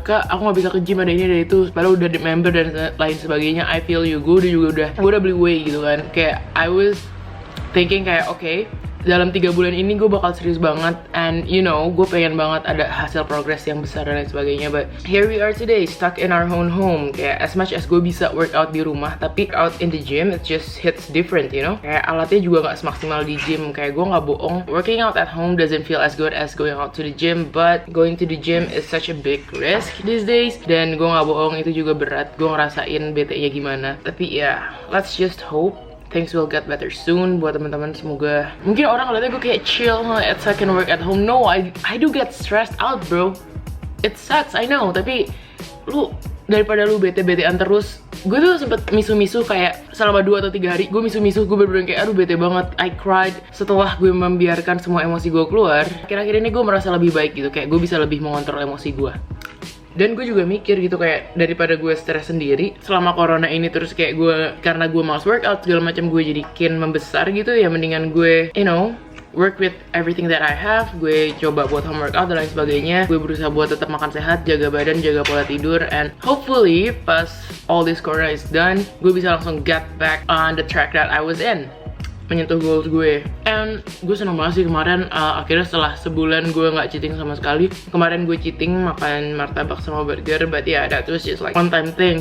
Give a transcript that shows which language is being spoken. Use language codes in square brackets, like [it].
[id] Kak, aku gak bisa ke gym, ada ini, ada itu. Padahal udah di member dan lain sebagainya. [en] I feel you. [id] Gue udah beli whey gitu kan. Kayak [en] I was thinking [id] kayak okay, dalam 3 bulan ini gue bakal serius banget. [en] And you know, [id] gue pengen banget ada hasil progres yang besar dan lain sebagainya. [en] But here we are today, stuck in our own home. [id] Kayak [en] as much as [id] gue bisa [en] workout [id] di rumah, tapi [en] out in the gym it just hits different, you know. [id] Kayak alatnya juga gak semaksimal di gym. Kayak gue gak bohong, [en] working out at home doesn't feel as good as going out to the gym. But going to the gym is such a big risk these days. [id] Dan gue gak bohong, itu juga berat. Gue ngerasain bete-nya gimana. Tapi ya, [en] let's just hope things will get better soon [id] buat teman-teman. Semoga. Mungkin orang ngeliatnya gue kayak chill, [en] I can work at home. No, I do get stressed out, bro. It sucks, I know. [id] Tapi lu daripada lu bete-betean terus, gue tuh sempet misu-misu kayak selama 2 atau 3 hari. Gue misu-misu, gue bener-bener kayak aduh bete banget. [en] I cried [id] setelah gue membiarkan semua emosi gue keluar. Akhir-akhir ini gue merasa lebih baik gitu. Kayak gue bisa lebih mengontrol emosi gue. Dan gue juga mikir gitu kayak daripada gue stres sendiri selama corona ini, terus kayak gue karena gue malas workout segala macam, gue jadi makin membesar gitu ya. Mendingan gue, [en] you know, work with everything that I have. [id] Gue coba buat home workout dan lain sebagainya. Gue berusaha buat tetap makan sehat, jaga badan, jaga pola tidur. [en] And hopefully [id] pas [en] all this corona is done, [id] gue bisa langsung [en] get back on the track that I was in. [id] menyentuh goals gue. And gue seneng banget sih kemarin, akhirnya setelah sebulan gue nggak cheating sama sekali. Kemarin gue cheating makan martabak sama burger, [en] but yeah, that was just like one time thing.